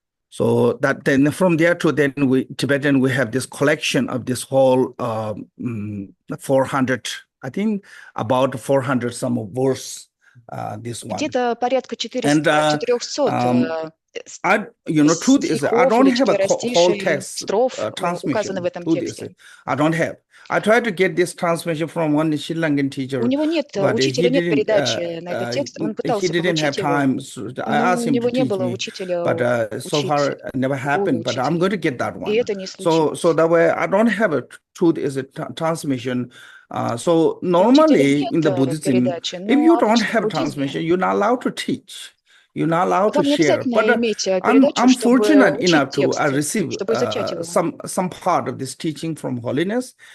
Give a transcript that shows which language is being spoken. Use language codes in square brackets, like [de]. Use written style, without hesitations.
[en] So that then from there to then Tibetan we have this collection of this whole 400, I think about 400 some verse. This one. [ru] Где-то порядка 400. [en] Truth is, I don't have a whole text transmission. I don't have. I tried to get this transmission from one Sri Lankan teacher, [ru] у него нет учителя, нет передачи на этот текст. Он пытался получить его, но у него не было учителя [en] but so far never happened. But I'm going to get that one. [ru] И это не случилось. [en] So that way I don't have a truth is a transmission. So normally in the Buddhism, if you don't have transmission, you're not allowed to teach. You're not allowed to share. But I'm fortunate enough to receive some part of this teaching from holiness.